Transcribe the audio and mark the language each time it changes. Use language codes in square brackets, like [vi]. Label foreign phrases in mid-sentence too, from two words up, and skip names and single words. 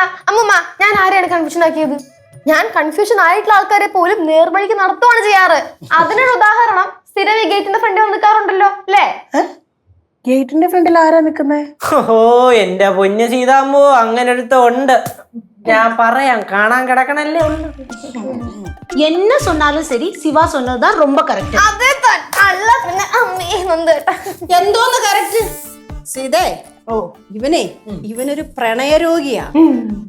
[ml] അമ്മൂമ്മ, ഞാൻ ആരെയാണ് കൺഫ്യൂഷൻ ആക്കിയത്? ഞാൻ കൺഫ്യൂഷൻ ആയിട്ടുള്ള ആൾക്കാരെ പോലും നേർവഴിക്ക് നടത്തുവാണ് ചെയ്യാറ്. അതിനൊരു ഉദാഹരണം സ്ഥിരം ഈ ഗേറ്റിന്റെ ഫ്രണ്ടിൽ വന്ന് നിൽക്കാറുണ്ടല്ലോ അല്ലേ? ഗേറ്റിന്റെ ഫ്രണ്ടിൽ ആരാ നിക്കുന്നേ? ഓ എന്റെ പൊന്നു സീതാമ്പോ, അങ്ങനെ ഒരുത്ത ഉണ്ട്. ഞാൻ പറയാം, കാണാൻ കിടക്കണല്ലേ ഉണ്ട്. [ta] என்ன சொன்னாலும் சரி, சிவா சொன்னதுதான் ரொம்ப கரெக்ட். [ml] അതെ അല്ല പിന്നെ അമ്മേ നന്ദേട്ടാ. എന്തോന്ന് കറക്റ്റ്? സീതേ, ഇവനൊരു പ്രണയരോഗിയാ.